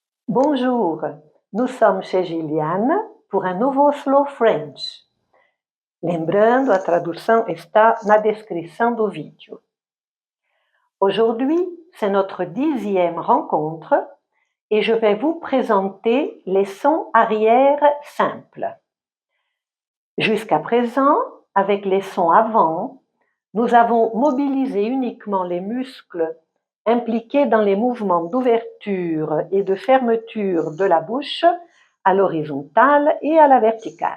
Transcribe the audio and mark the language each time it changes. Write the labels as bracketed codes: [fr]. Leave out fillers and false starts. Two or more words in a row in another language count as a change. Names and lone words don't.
[fr] Bonjour, nous somos chez Giliane por um novo Slow French. [pt] Lembrando, a tradução está na descrição do vídeo. [fr] Aujourd'hui, c'est notre 10e rencontre et je vais vous présenter les sons arrière simples. Jusqu'à présent, avec les sons avant, nous avons mobilisé uniquement les muscles impliqués dans les mouvements d'ouverture et de fermeture de la bouche à l'horizontale et à la verticale.